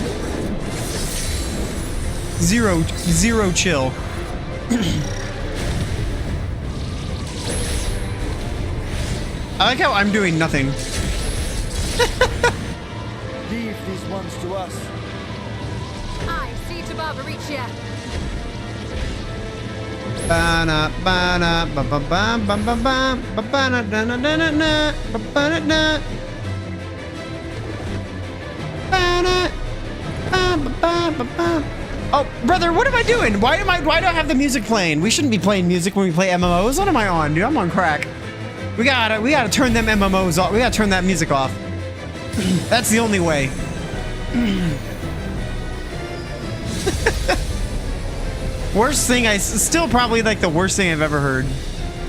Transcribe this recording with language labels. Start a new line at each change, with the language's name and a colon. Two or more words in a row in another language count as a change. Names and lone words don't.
English: Zero chill. I like how I'm doing nothing. Leave these ones to us. I see to Barbaricia. Bana bana ba ba ba ba ba ba ba bana na na na na na ba bana na bana ba ba ba ba. Oh, brother, what am I doing? Why do I have the music playing? We shouldn't be playing music when we play MMOs. What am I on, dude? I'm on crack. We gotta turn them MMOs off. We gotta turn that music off. That's the only way. Worst thing, still probably like the worst thing I've ever heard.